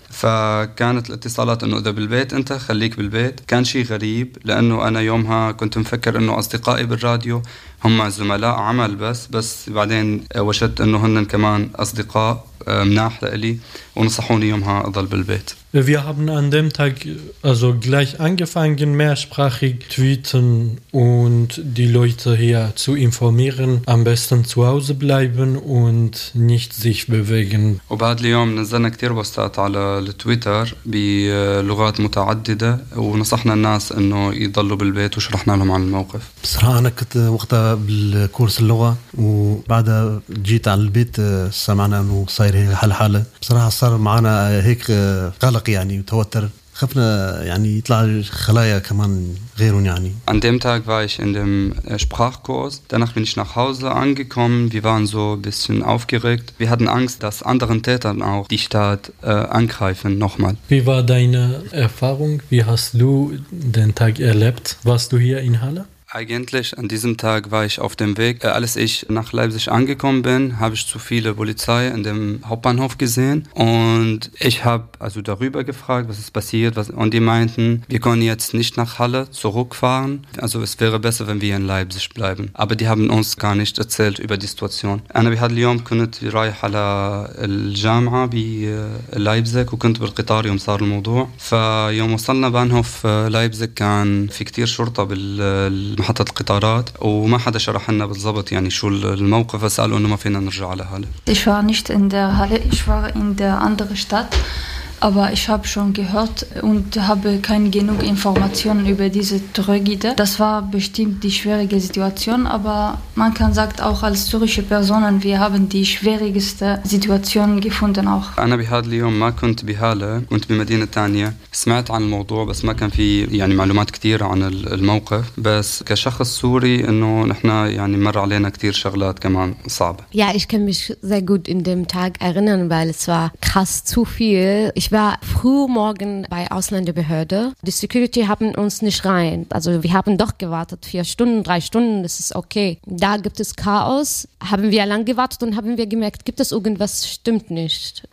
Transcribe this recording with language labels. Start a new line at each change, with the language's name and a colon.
Arabic: فكانت الاتصالات انه اذا بالبيت انت خليك بالبيت. كان شي غريب لانه انا يومها كنت مفكر انه اصدقائي بالراديو هم زملاء عمل بس بعدين وجدت انه هنن كمان اصدقاء مناح لي ونصحوني يومها اضل بالبيت.
German: Wir haben an dem Tag also gleich angefangen, mehrsprachig tweeten und die Leute hier zu informieren, am besten zu Hause bleiben und nicht sich bewegen.
Arabic: وبعد اليوم نزلنا كتير بوستات على التويتر بلغات متعددة ونصحنا الناس انه يضلوا بالبيت وشرحنا لهم عن الموقف. بصراحة انا كنت وقتها بالكورس اللغة وبعدها جيت على البيت سمعنا انه صاير حالة بصراحة صار معنا هيك قلق يعني توتر, خفنا يعني يطلع خلايا كمان غيرون يعني.
German: An dem Tag war ich in dem Sprachkurs. Danach bin ich nach Hause angekommen. Wir waren so ein bisschen aufgeregt. Wir hatten Angst, dass anderen Tätern auch die Stadt angreifen nochmal. Wie war deine Erfahrung? Wie hast du den Tag erlebt? Warst du hier in Halle? Eigentlich an diesem Tag war ich auf dem Weg. Als ich nach Leipzig angekommen bin, habe ich zu viele Polizei in dem Hauptbahnhof gesehen. Und ich habe also darüber gefragt, was ist passiert. Und die meinten, wir können jetzt nicht nach Halle zurückfahren. Also es wäre besser, wenn wir in Leipzig bleiben. Aber die haben uns gar nicht erzählt über die Situation. Anna, wir hatten heute können wir reich alle Jamaa wie Leipzig und können wir Kriterium sagen, der Motor. Für den Bahnhof Leipzig kann viel Schurte
Arabic: محطة القطارات وما حدا شرح لنا بالضبط يعني شو الموقف فسألوا انه ما فينا نرجع على هالي.
German: Ich war nicht in der Halle, ich war in der anderen Stadt, aber ich habe schon gehört und habe keine genug Informationen über diese Tragödie. Das war bestimmt die schwierige Situation, aber man kann sagt auch als zürische Personen, wir haben die schwierigste Situation gefunden auch.
Arabic: أنا بهذا اليوم ما كنت بهالة, كنت بمدينة تانية. سمعت عن الموضوع بس ما كان في يعني معلومات كتير عن الموقف. بس كشخص سوري إنه نحنا يعني مر علينا كتير شغلات كمان صعبة.
German: Ja, ich kann mich sehr gut in dem Tag erinnern, weil es war krass zu viel. Ich war früh morgen bei Ausländerbehörde. Die Security haben uns nicht rein. Also wir haben doch gewartet, 4 Stunden, 3 Stunden, das ist okay. Da gibt es Chaos. Haben wir lang gewartet und haben wir gemerkt, gibt es irgendwas, stimmt nicht.